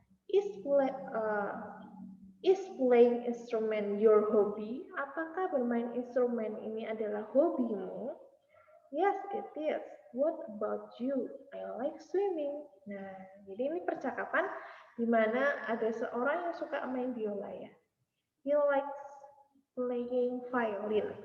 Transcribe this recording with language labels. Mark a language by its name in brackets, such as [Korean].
[English] Is play, is playing instrument your hobby? [Indonesian] Apakah bermain instrumen ini adalah hobimu? [English] Yes, it is. What about you? I like swimming. [Indonesian] Nah, jadi ini percakapan di mana ada seorang yang suka main biola ya. [English] He likes playing violin.